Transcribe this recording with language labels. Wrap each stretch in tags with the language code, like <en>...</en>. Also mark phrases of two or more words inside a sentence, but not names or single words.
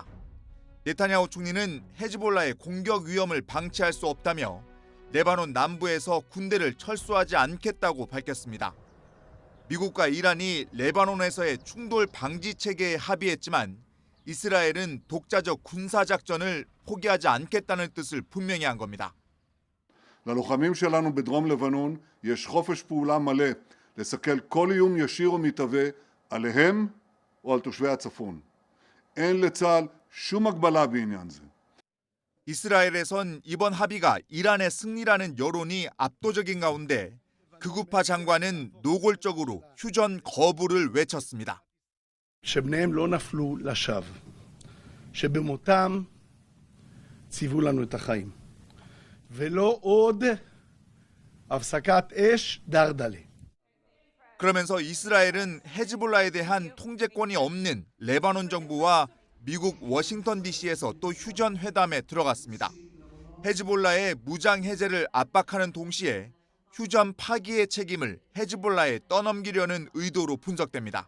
<ko>네타냐후 총리는 헤즈볼라의 공격 위험을 방치할 수 없다며 레바논 남부에서 군대를 철수하지 않겠다고 밝혔습니다. 미국과 이란이 레바논에서의 충돌 방지 체계에 합의했지만 이스라엘은 독자적 군사작전을 포기하지 않겠다는 뜻을 분명히 한 겁니다.</ko> <he>ללוחמים שלנו בדרום לבנון יש חופש פעולה מלא לסכל כל איום ישיר או מתהווה עליהם או על תושבי הצפון. אין לצה"ל שום הגבלה בעניין זה.</he> <ko>이스라엘에선 이번 합의가 이란의 승리라는 여론이 압도적인 가운데 극우파 장관은 노골적으로 휴전 거부를 외쳤습니다.</ko> <he>שבניהם לא נפלו לשווא, שבמותם ציוו לנו את החיים, ולא עוד הפסקת אש דרדלה.</he> <ko>그러면서 이스라엘은 헤즈볼라에 대한 통제권이 없는 레바논 정부와 미국 워싱턴 DC에서 또 휴전 회담에 들어갔습니다. 헤즈볼라의 무장 해제를 압박하는 동시에 휴전 파기의 책임을 헤즈볼라에 떠넘기려는 의도로 분석됩니다.</ko>